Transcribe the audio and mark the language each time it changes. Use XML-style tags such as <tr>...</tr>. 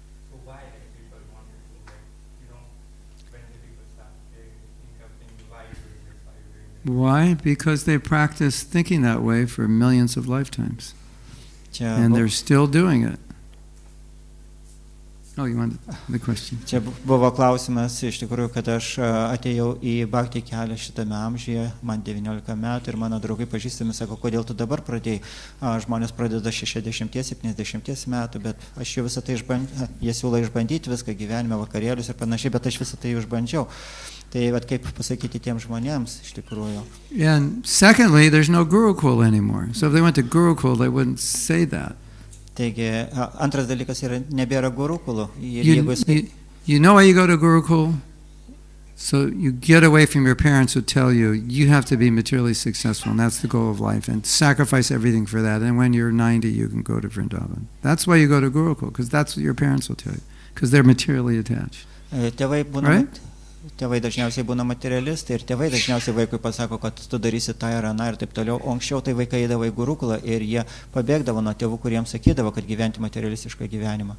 <en>So why like people wanted to like, when the people start, they think of things, why are you doing this, why are you doing this? Why? Because they practice thinking that way for millions of lifetimes.</en> <lt>Čia,</lt> <en>And bu- they're still doing it. Oh, you wanted the question?</en> <lt>čia buvo klausimas iš tikrųjų, kad aš atėjau į bhakti kelią šitame amžiuje, man 19 metų ir mano draugai pažįstami sako, kodėl tu dabar pradėjai. Žmonės pradeda 60-70 metų, bet aš jau visą tai išbandžiau, jie siūlo išbandyti viską gyvenime, vakarėlius ir panašiai, bet aš visą tai išbandžiau. Tai vat, kaip pasakyti tiems žmonėms iš tikrųjų.</lt> <en>And secondly, there's no Gurukul anymore. So if they went to Gurukul, they wouldn't say that.</en> <lt>Taigi, antras dalykas yra, nebėra gurukulų. Ir</lt> <en>You,</en> <lt>jeigu jis-</lt> <en>you know why you go to Gurukul? So you get away from your parents who tell you you have to be materially successful, and that's the goal of life, and sacrifice everything for that. And when you're 90, you can go to Vrindavan. That's why you go to Gurukul, because that's what your parents will tell you, because they're materially attached.</en> <lt>Tėvai būna,</lt> <en>Right?</en> <lt>tėvai dažniausiai būna materialistai ir tėvai dažniausiai vaikui pasako, kad tu darysi tą ir aną ir taip toliau. O anksčiau tai vaikai eidavo į gurukulą ir jie pabėgdavo nuo tėvų, kuriems sakydavo, kad gyventi materialistišką gyvenimą.</lt>